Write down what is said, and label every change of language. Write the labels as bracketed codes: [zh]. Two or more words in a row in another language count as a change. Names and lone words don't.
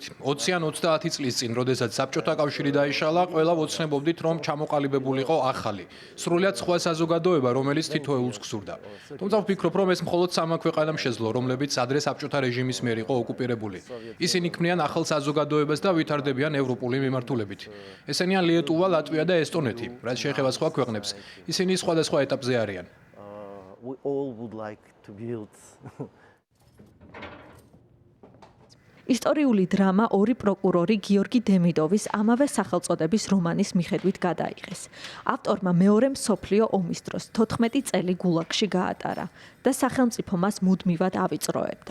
[ka] 20 ან 30 წლის წინ, როდესაც საბჭოთა კავშირი დაიშალა, ყველა ვოცნებობდით, რომ ჩამოყალიბებულიყო ახალი, სრულიად სხვა საზოგადოება, რომელიც თითოეულს გსურდა. თუმცა ვფიქრობ, რომ ეს მხოლოდ სამა ქვეყანამ შეძლო, რომლებიც ადრე საბჭოთა რეჟიმის მიერ იყო ოკუპირებული. ისინი ქმნიან ახალ საზოგადოებას და ვითარდებიან ევროპული მიმართულებით. ესენია ლიეტუვა, ლატვია და ესტონეთი, რაც შეეხება სხვა ქვეყნებს. ისინი სხვადასხვა ეტაპზე არიან. [en] We all would like to build. [ka] ისტორიული დრამა ორი პროკურორი გიორგი დემიდოვის ამავე სახელწოდების რომანის მიხედვით გადაიღეს. ავტორმა მეორე მსოფლიო ომის დროს 14 წელი გულაგში გაატარა და სახელმწიფო მას მუდმივად ავიწროებდა.